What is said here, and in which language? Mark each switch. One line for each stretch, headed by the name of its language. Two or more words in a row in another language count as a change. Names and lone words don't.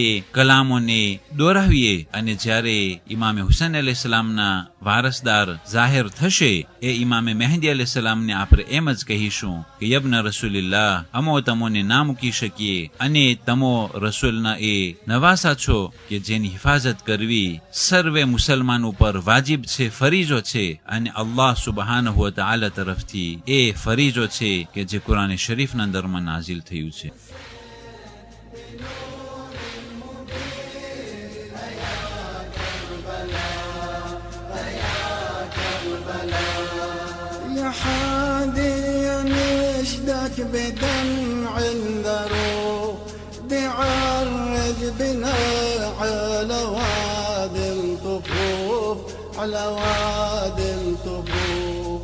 Gujarati: કલામોને દોરાવીએ, અને જ્યારે ઇમામે હુસૈન અલૈહિસ્સલામના વારસદાર જાહેર થશે એ ઇમામે મહેદી અલૈહિસ્સલામને આપણે એમ જ કહીશું કે
Arabic: يا ابن رسول الله,
Gujarati: અમો તમોને ના મૂકી શકીએ અને તમો રસૂલના એ નવાસા છો કે જેની હિફાજત કરવી સર્વે મુસલમાન ઉપર વાજિબ છે, ફરીજો છે, અને અલ્લાહ
Arabic: سبحانه وتعالى
Gujarati: તરફથી એ ફરીજો છે કે જે કુરાન શરીફના અંદરમાં નાઝિલ થયું છે.
Arabic: بدمع ذروب تعرج بنا على وادي الطفوف، على وادي الطفوف.